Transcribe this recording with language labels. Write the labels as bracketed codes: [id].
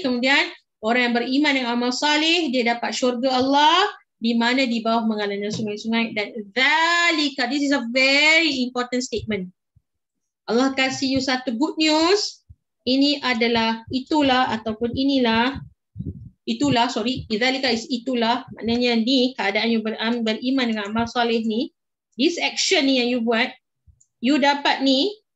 [ms] Kemudian orang yang beriman dengan amal salih, dia dapat syurga Allah di mana di bawah mengalirnya sungai-sungai. [en] Dan dzalika, this is a very important statement. [ms] Allah kasih you satu [en] good news. [ms] Ini adalah itulah ataupun inilah. Dzalika is itulah. Maknanya ni keadaan you beriman dengan amal salih ni. This action ni yang you buat, you dapat ni.